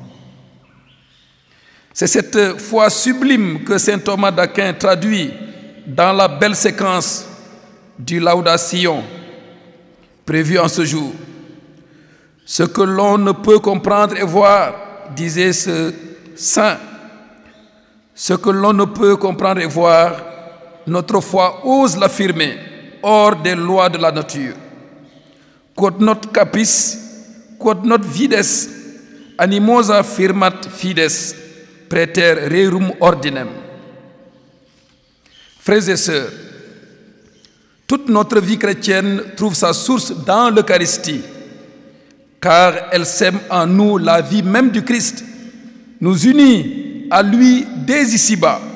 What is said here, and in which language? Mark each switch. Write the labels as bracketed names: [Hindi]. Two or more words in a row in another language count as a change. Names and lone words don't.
[French] C'est cette foi sublime que saint Thomas d'Aquin traduit dans la belle séquence du Laudation prévue en ce jour. Ce que l'on ne peut comprendre et voir, disait ce saint, ce que l'on ne peut comprendre et voir, notre foi ose l'affirmer hors des lois de la nature. [Latin] Quod not capis, quod not vides, animosa firmat fides, praeter rerum ordinem. [French] Frères et sœurs, toute notre vie chrétienne trouve sa source dans l'Eucharistie, car elle sème en nous la vie même du Christ, nous unit à lui dès ici-bas.